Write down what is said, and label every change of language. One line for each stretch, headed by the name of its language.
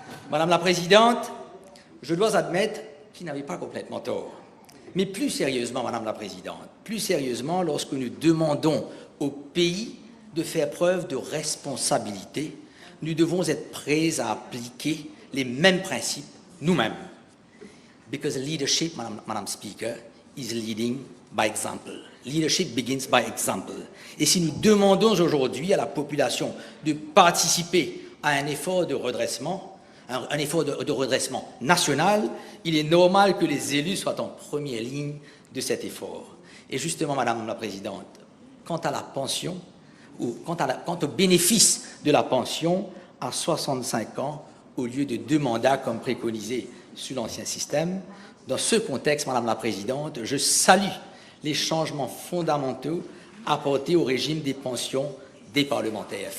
French: Madame la Présidente, je dois admettre qu'ils n'avaient pas complètement tort. Mais plus sérieusement, Madame la Présidente, plus sérieusement, lorsque nous demandons au pays de faire preuve de responsabilité, nous devons être prêts à appliquer les mêmes principes nous-mêmes.
English: Because leadership, Madame Speaker, is leading by example. Leadership begins by example.
French: Et si nous demandons aujourd'hui à la population de participer à un effort de redressement, un effort de redressement national, il est normal que les élus soient en première ligne de cet effort. Et justement, Madame la Présidente, quant à la pension, ou quant au bénéfice de la pension à 65 ans au lieu de 2 mandats comme préconisé sous l'ancien système, dans ce contexte, Madame la Présidente, je salue les changements fondamentaux apportés au régime des pensions des parlementaires.